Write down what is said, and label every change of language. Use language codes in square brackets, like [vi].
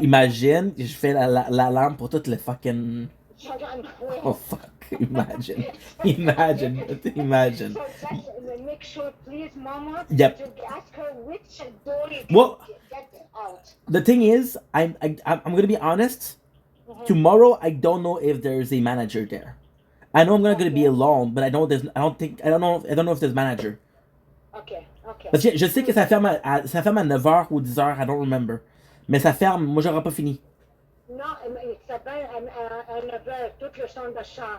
[fr] Imagine, je fais l'alarme pour tout le fucking... [en] Oh fuck, imagine. Imagine. So just make sure, please, Mama, Yep. to ask her which door you Well, can get out. The thing is, I'm gonna be honest. Tomorrow, I don't know if there's a manager there. I know I'm not gonna be alone, but I don't know if there's manager. Okay. [fr] Parce que je sais que ça ferme à 9h ou 10h, [en] I don't remember. [fr] Mais ça ferme, moi j'aurai pas fini. Non, ça va à 9h, tout le centre d'achat.